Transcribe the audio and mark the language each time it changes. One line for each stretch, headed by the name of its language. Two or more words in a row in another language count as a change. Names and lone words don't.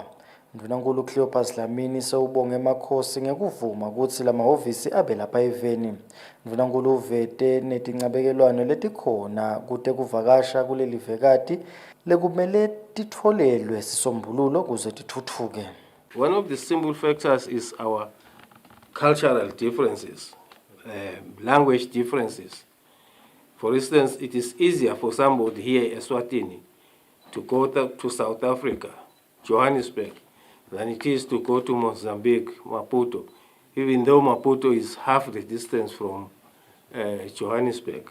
Swati: Mvunankulu Cleopas Dlamini sewubonge emakhosi ngekuvuma ukuthi lamahhovisi abe lapha eveni. Mvunankulu uvete netincabekelwano letikhona kutekuvakasha kulelivekati lekumele titfolelwe sisombululo kuze tithuthuke.
English: One of the simple factors is our cultural differences, language differences. For instance, it is easier for somebody here in Eswatini to go to South Africa, Johannesburg, than it is to go to Mozambique, Maputo, even though Maputo is half the distance from Johannesburg.